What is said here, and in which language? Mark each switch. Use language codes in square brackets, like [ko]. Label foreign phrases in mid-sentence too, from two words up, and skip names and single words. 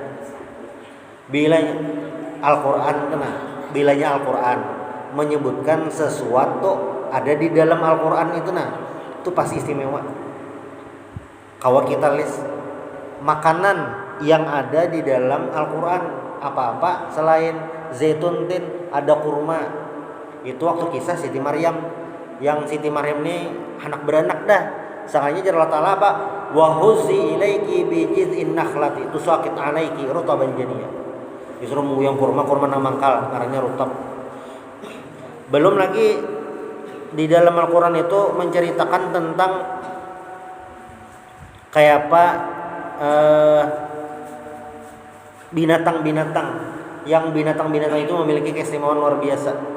[id] Bilanya Al-Qur'an menyebutkan sesuatu ada di dalam Al-Qur'an itu, itu pasti istimewa. Kalau kita list makanan yang ada di dalam Al-Qur'an apa-apa selain zaitun tin, ada kurma. Itu waktu kisah Siti Maryam. [bjn] Yang Siti Maryam ini anak beranak dah. Sakanya jar Allah Ta'ala apa? [ar] وهزي إليك بجذع النخلة تساقط عليك رطبا جنيا. [bjn] Disuruh nguyang kurma nang mangkal, ngarannya rutab. [id] Belum lagi di dalam Al-Qur'an itu menceritakan tentang kayak apa binatang-binatang, yang binatang-binatang itu memiliki keistimewaan luar biasa.